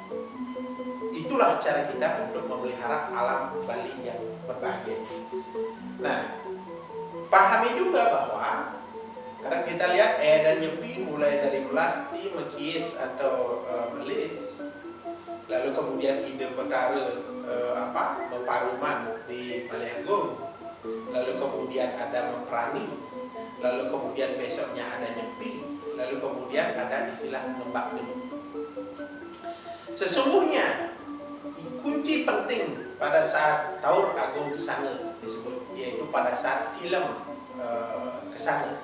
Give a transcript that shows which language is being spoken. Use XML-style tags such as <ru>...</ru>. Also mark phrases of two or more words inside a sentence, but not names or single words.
<id>Itulah cara kita untuk memelihara alam Bali yang berbahagia. Nah, pahami juga bahwa karena kita lihat dan nyepi mulai dari melasti, mekis atau melis, lalu kemudian</id> <ban>ide betara meparuman</ban> <id>di Balaiagung, lalu kemudian ada memperani, lalu kemudian besoknya ada nyepi, lalu kemudian ada istilah</id> <ban>ngembak geni.</ban> <id>Sesungguhnya kunci penting pada saat Taur Agung Kesange disebut, yaitu pada saat film Kesange.</id>